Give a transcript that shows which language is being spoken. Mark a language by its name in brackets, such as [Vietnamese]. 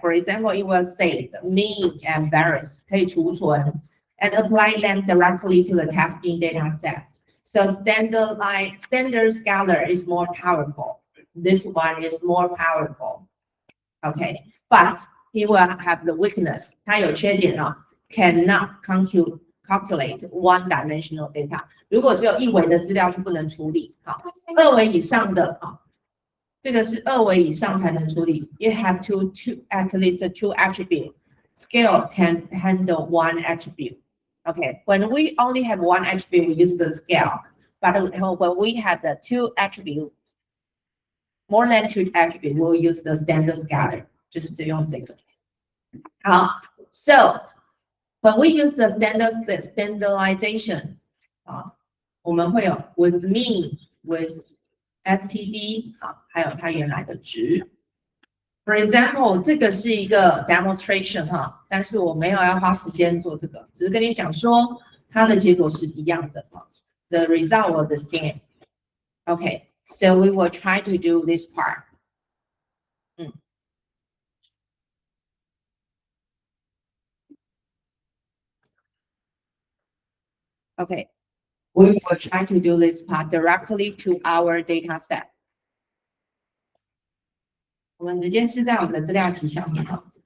[English] For example, it will save mean and variance [Chinese] 可以储存 [English] and apply them directly to the testing data set. So standard scalar is more powerful. This one is more powerful. Okay, but he will have the weakness. [Chinese] 它有缺点哦 [English] cannot calculate one-dimensional data. [Chinese] 如果只有一维的资料就不能处理。好，二维以上的这个是二维以上才能处理。 [English] You have at least two attributes. Scale can handle one attribute. Okay, when we only have one attribute, we use the scale. But when we have the two attributes, more than two attributes, we'll use the standard scalar. [Chinese] 就是只用这个。 [English] 好 ，So when we use the standardization, [Chinese] 我们会有 [English] with mean, with STD, [Chinese] 还有它原来的值。 [English] For example, [Chinese] 这个是一个 demonstration 但是我没有要花时间做这个，只是跟你讲说它的结果是一样的 [English] The result was the same. Okay, so we will try to do this part. Okay, we will try to do this part directly to our data set. [Chinese] 我们直接是在我们的资料集上面哈。